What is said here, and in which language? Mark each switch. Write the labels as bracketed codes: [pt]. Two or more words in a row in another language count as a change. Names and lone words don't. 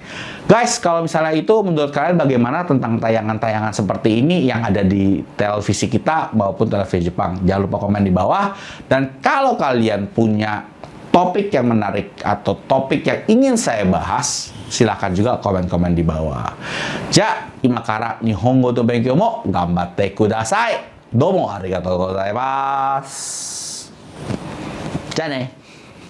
[id] Guys, kalau misalnya itu menurut kalian bagaimana tentang tayangan-tayangan seperti ini yang ada di televisi kita maupun televisi Jepang? Jangan lupa komen di bawah. Dan kalau kalian punya topik yang menarik atau topik yang ingin saya bahas, silahkan juga komen-komen di bawah. [ja] じゃ、今から日本語と勉強も頑張ってください. どうもありがとうございます. じゃね.